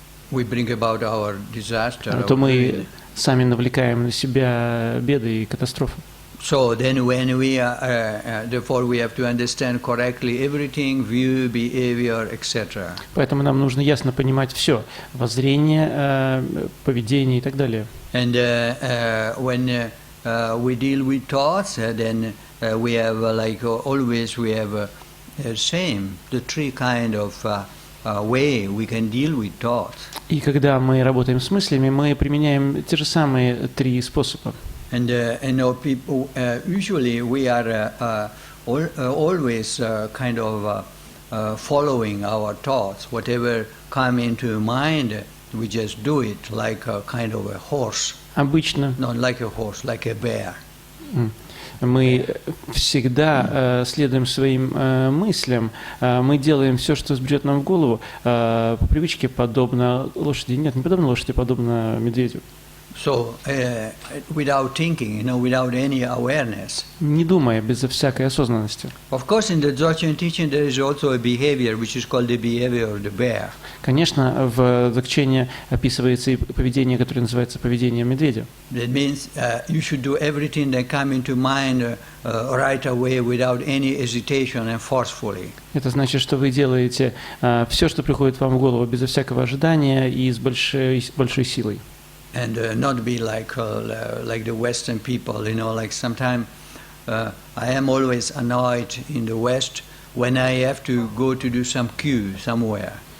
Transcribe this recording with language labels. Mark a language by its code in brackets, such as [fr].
[en] We bring about our disaster, [ru] то мы сами навлекаем на себя беды и катастрофы. [en] So then when we therefore we have to understand correctly everything, view, behavior, etc. [ru] Поэтому нам нужно ясно понимать все: воззрение, поведение и так далее. [en] And when we deal with thoughts, then we have always we have same the three kind of way we can deal with thoughts. [ru] И когда мы работаем с мыслями, мы применяем те же самые три способа. [en] And people usually we are always kind of following our thoughts. Whatever come into mind, we just do it like a kind of a horse. [ru] Обычно. [en] Not like a horse, like a bear. [ru] Мы всегда следуем своим мыслям, мы делаем все, что взбредет нам в голову, по привычке подобно лошади. Нет, не подобно лошади, подобно медведю. [en] So, without thinking, without any awareness. [ru] не думая, без всякой осознанности. [en] Of course, in the Dzogchen teaching, there is also a behavior which is called the behavior of the bear. [ru] Конечно, в Дзогчене описывается и поведение, которое называется поведением медведя. [en] That means you should do everything that comes into mind right away without any hesitation and forcefully. [ru] Это значит, что вы делаете все, что приходит вам в голову, без всякого ожидания и с большой силой. [en] And not be like the Western people, like sometimes I am always annoyed in the West when I have to go to do some queue somewhere.